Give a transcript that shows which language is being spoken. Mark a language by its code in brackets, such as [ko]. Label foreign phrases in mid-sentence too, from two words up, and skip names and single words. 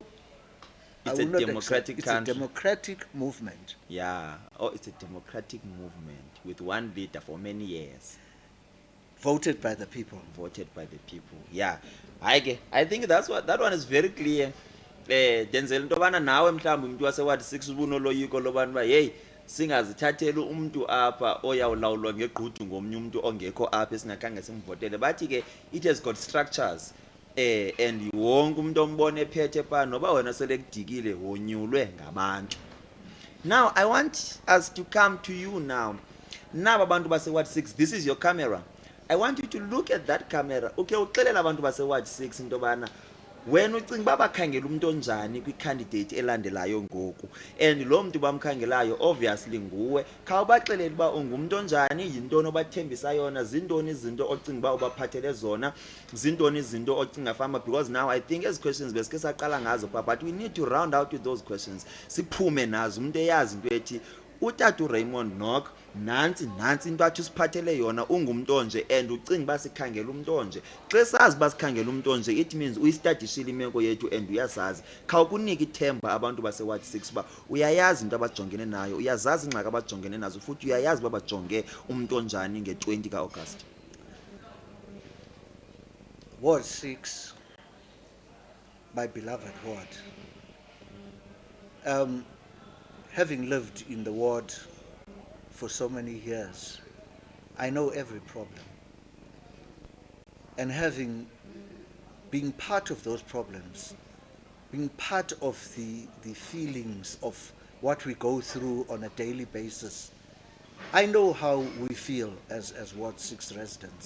[en] It's a democratic country. It's a democratic movement. Yeah. Oh, it's a democratic movement with one leader for many years. Voted by the people. Voted by the people. Yeah. I think that one is very clear. [xh] Denzel into yobana nawe mhlawumbi umuntu waseward 6 ubunoloyiko lobana uba hey singazithatheli umuntu apha oyawulawulwa ngegqudu ngomnye umuntu ongekho apha esingakhange simvotele. Bathi ke [en] it has got structures. [xh] And wonke umuntu ombone ephethe pha noba wena selekudikile wonyulwe ngabantu. [en] Now I want us to come to you now. [xh] Naba abantu baseward 6, [en] this is your camera. I want you to look at that camera. [xh] Okay, uxelela abantu baseward 6 into yobana wena ucinga uba bakhangela umuntu onjani kwi-candidate elandelayo ngoku, and lo mntu bamkhangelayo obviously nguwe. Khawubaxelele uba ungumuntu onjani, yintoni obathembisa yona, zintoni izinto ocinga uba ubaphathele zona, zintoni izinto ocinga fama, [en] because now I think [xh] ezi questions besike saqala ngazo pha, [en] but we need to round out with those questions. [xh] Siphume nazo, umuntu eyazi into ethi utata uRaymond Nock nansi into athi usiphathele yona, ungumuntu onje, and ucinga uba sikhangela umuntu onje. Xa sazi uba sikhangela umuntu onje, [en] it means [xh] uyistadishile imeko yethu and uyazazi. Khawukunika ithemba abantu baseward 6 uba uyayazi into abajongene nayo, uyazazi ingxaki abajongene nazo, futhi uyayazi uba bajonge umuntu onjani nge-20 ka-August. [en] Ward 6, my beloved ward. Having lived in the ward for so many years, I know every problem. And having been part of those problems, being part of the feelings of what we go through on a daily basis, I know how we feel as Ward 6 residents.